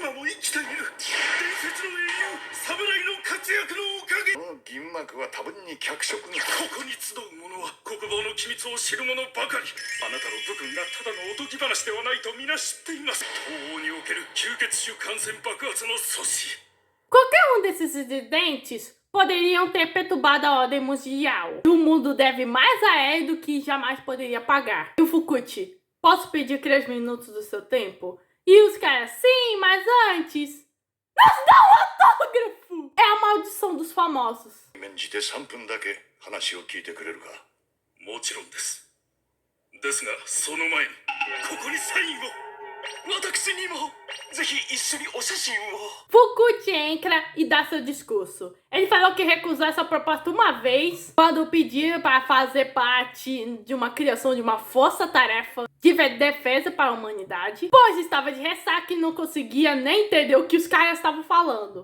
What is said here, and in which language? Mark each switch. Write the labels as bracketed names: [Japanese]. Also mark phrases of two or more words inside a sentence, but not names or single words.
[Japanese] 生きている伝説の英雄侍の活躍のおかげこの銀幕は多分に脚色のここに集う者は国防の機密を知る者ばかりあなたの武君がただのおとぎ話ではないと皆知っています東欧における吸血種感染爆発の阻止 [Portuguese] Qualquer desses incidentes poderiam ter perturbado a ordem mundial. O mundo deve mais a ele do que jamais poderia pagar. E o Fukuchi, posso pedir 3 minutos do seu tempo? E os caras, sim, mas antes... Nos dá um autógrafo! É a maldição dos famosos. [Japanese] 免じて3分だけ話を聞いてくれるかもちろんですですがその前にここにサインを私にもぜひ一緒にお写真を [Portuguese] Fukuchi entra e dá seu discurso. Ele falou que recusou essa proposta uma vez, quando pediram para fazer parte de uma criação de uma força-tarefa de defesa para a humanidade, pois estava de ressaca e não conseguia nem entender o que os caras estavam falando.